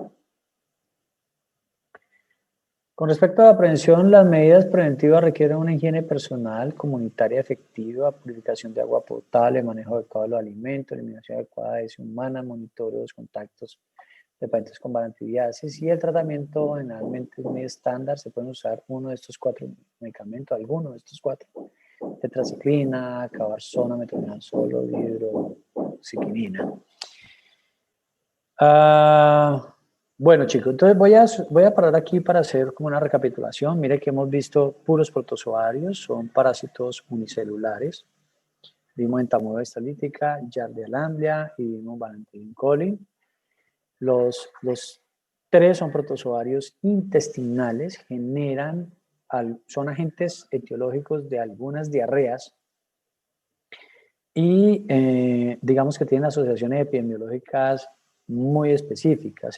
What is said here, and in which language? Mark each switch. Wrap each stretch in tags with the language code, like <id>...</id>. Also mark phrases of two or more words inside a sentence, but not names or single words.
<es>Con respecto a la prevención, las medidas preventivas requieren una higiene personal, comunitaria efectiva, purificación de agua potable, manejo adecuado de los alimentos, eliminación adecuada de heces humanas, monitoreo de los contactos de pacientes con balantidiasis y el tratamiento generalmente es muy estándar. Se pueden usar uno de estos 4 medicamentos, alguno de estos 4. Tetraciclina, cabarsona, metronidazol, hidroxiquinina. Bueno, chicos, entonces voy a parar aquí para hacer como una recapitulación. Mire que hemos visto puros protozoarios, son parásitos unicelulares. Vimos entamoeba histolítica, Giardia lamblia y vimos Balantidium coli. Los 3 son protozoarios intestinales, generan son agentes etiológicos de algunas diarreas y digamos que tienen asociaciones epidemiológicas muy específicas.</es>